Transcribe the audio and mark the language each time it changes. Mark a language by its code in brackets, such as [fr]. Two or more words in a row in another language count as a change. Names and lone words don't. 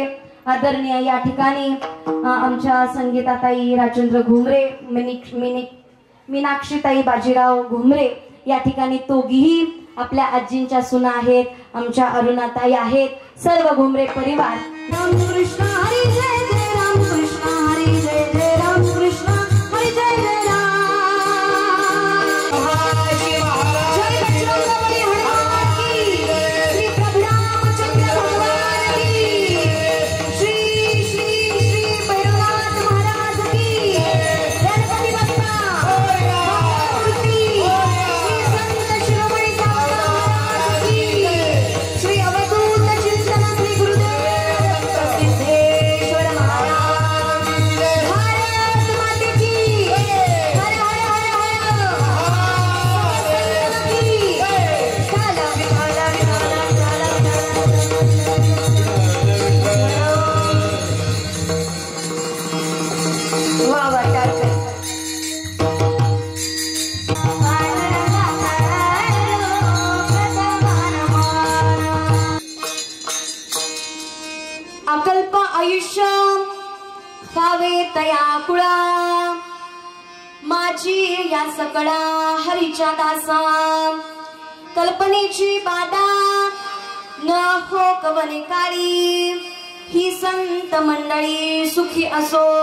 [mr] आदरणीय या ठिकाणी आमच्या संगीताताई राजेंद्र घुमरे, मीनाक्षीताई बाजीराव घुमरे या ठिकाणी दोघीही आपल्या आजींच्या सुना आहेत, आमच्या अरुणाताई आहेत, सर्व घुमरे परिवार। रामकृष्ण हरी जय जय, रामकृष्ण हरी जय जय, रामकृष्ण हरी जय जय राम। [hi] जय बजरंगबली हनुमान की, श्री प्रभु रामचंद्र भगवान की, श्री श्री श्री भैरवनाथ महाराज की, गणपती बाप्पा मूर्ती, श्री संत शिरोमणी साईबाबा की, श्री अवधूत चिंतन श्री गुरुदेव सिद्धेश्वर महाराज, भारत माते की, हर हर हर हर की, काला काला काला वाह वाह टाळ्या। [mr] अकल्प आयुष्य पावे तया कुळा, माझी या सकळा हरीच्या दासा, कल्पनेची बाधा हो कवने काळी ही संत मंडळी सुखी असो.